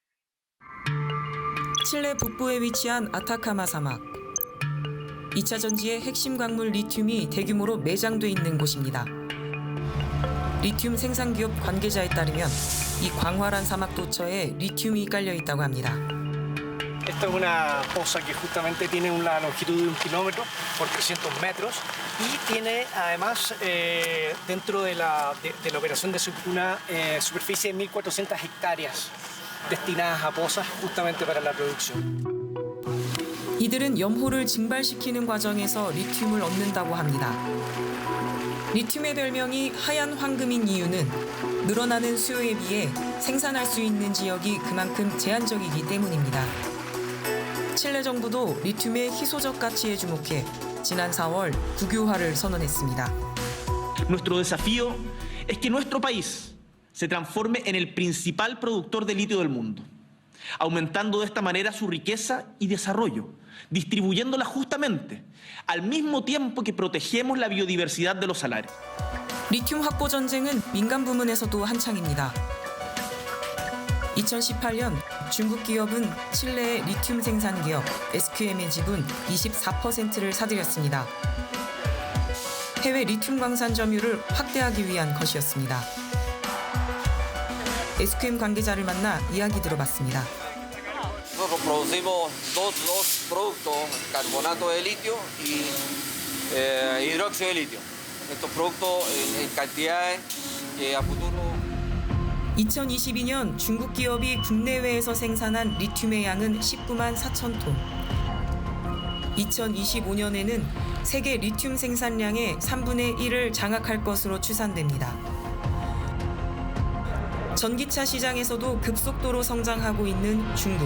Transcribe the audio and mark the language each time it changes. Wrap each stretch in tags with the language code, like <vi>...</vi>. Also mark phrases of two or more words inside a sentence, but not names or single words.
<ko>칠레 북부에 위치한 아타카마 사막. 2차 전지의 핵심 광물 리튬이 대규모로 매장돼 있는 곳입니다. 리튬 생산 기업 관계자에 따르면 이 광활한 사막 도처에 리튬이 깔려 있다고 합니다.</ko> <es>Esto es una fosa que justamente tiene una longitud de 1 kilómetro por 300 metros y tiene además dentro de la operación de una superficie de 1.400 hectáreas destinadas a pozas justamente para la producción.</es> <ko>이들은 염호를 증발시키는 과정에서 리튬을 얻는다고 합니다. 리튬의 별명이 하얀 황금인 이유는 늘어나는 수요에 비해 생산할 수 있는 지역이 그만큼 제한적이기 때문입니다. 칠레 정부도 리튬의 희소적 가치에 주목해 지난 4월 국유화를 선언했습니다.</ko> <es>Nuestro desafío es que nuestro país se transforme en el principal productor de litio del mundo, aumentando de esta manera su riqueza y desarrollo, distribuyéndola justamente al mismo tiempo que protegemos la biodiversidad de los salares.</es> <ko>리튬 확보 전쟁은 민간 부문에서도 한창입니다. 2018년 중국 기업은 칠레의 리튬 생산 기업 SQM의 지분 24%를 사들였습니다. 해외 리튬 광산 점유를 확대하기 위한 것이었습니다. SQM 관계자를 만나 이야기 들어봤습니다.</ko> <es>Nosotros producimos dos productos, carbonato de litio y hidróxido de litio. Estos productos en cantidades que a futuro</es> <ko>2022년 중국 기업이 국내외에서 생산한 리튬의 양은 19만 4천 톤. 2025년에는 세계 리튬 생산량의 3분의 1을 장악할 것으로 추산됩니다. 전기차 시장에서도 급속도로 성장하고 있는 중국.</ko>